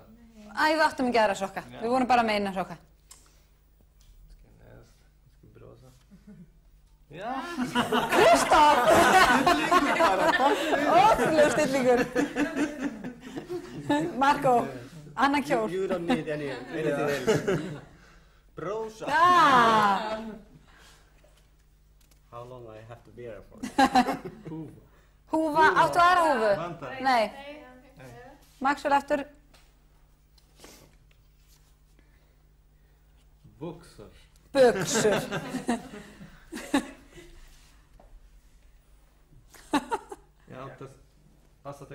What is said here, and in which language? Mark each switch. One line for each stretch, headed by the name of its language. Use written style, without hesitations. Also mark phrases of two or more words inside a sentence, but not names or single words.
Icelandic: Æ, við áttum ekki aðra sokka. Við vorum bara með eina sokka. Kannski næst, kannski brosa. Já. Kristóf! Ótrúlegur stillingur. Marko, annan kjól.
English: You don't need anything else.
Icelandic: Brosa. Ah!
English: How long I have to be here for?
Icelandic: Húfa, áttu aðra húfu? Vandar. Nei. Maxwell aftur. Buxar. Buxur. Já, það passar